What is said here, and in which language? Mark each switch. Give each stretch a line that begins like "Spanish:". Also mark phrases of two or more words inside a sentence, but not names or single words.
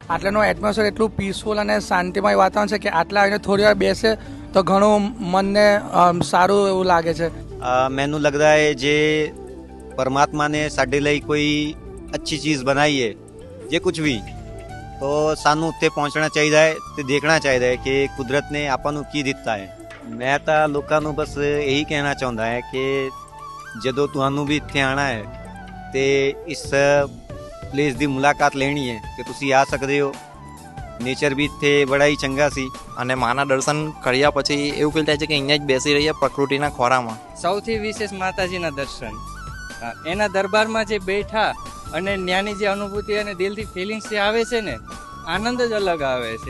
Gujarati: આટલાનું એટમોસ્ફિયર એટલું પીસફુલ અને શાંતિમય વાતાવરણ છે કે આટલા આવીને થોડી વાર બેસે તો ઘણું મનને સારું એવું લાગે છે।
Punjabi: ਮੈਨੂੰ ਲੱਗਦਾ ਹੈ ਜੇ ਪਰਮਾਤਮਾ ਨੇ ਸਾਡੇ ਲਈ ਕੋਈ ਅੱਛੀ ਚੀਜ਼ ਬਣਾਈ ਹੈ ਜੇ ਕੁਝ ਵੀ तो ਸਾਨੂੰ ਉੱਥੇ ਪਹੁੰਚਣਾ ਚਾਹੀਦਾ ਹੈ ਤੇ ਦੇਖਣਾ ਚਾਹੀਦਾ ਹੈ ਕਿ ਕੁਦਰਤ ਨੇ ਆਪਾਂ ਨੂੰ ਕੀ ਦਿੱਤਾ ਹੈ। ਮੈਂ ਤਾਂ ਲੋਕਾਂ ਨੂੰ ਬਸ ਇਹੀ ਕਹਿਣਾ ਚਾਹੁੰਦਾ ਹੈ ਕਿ ਜਦੋਂ ਤੁਹਾਨੂੰ ਵੀ ਇੱਥੇ ਆਉਣਾ ਹੈ ਤੇ ਇਸ ਪਲੇਸ ਦੀ ਮੁਲਾਕਾਤ ਲੈਣੀ ਹੈ ਕਿ ਤੁਸੀਂ ਆ ਸਕਦੇ ਹੋ। ਨੇਚਰ ਬੀ ਤੇ ਬੜਾ ਹੀ ਚੰਗਾ ਸੀ
Gujarati: અને માના દર્શન કર્યા પછી એવું ફીલ થાય છે કે અહીંયા જ બેસી રહીએ પ્રકૃતિના ખોરામાં। સૌથી વિશેષ માતાજીના દર્શન, એના દરબારમાં જે બેઠા અને ત્યાંની જે અનુભૂતિ અને દિલથી ફિલિંગ્સ જે આવે છે ને, આનંદ જ અલગ આવે છે।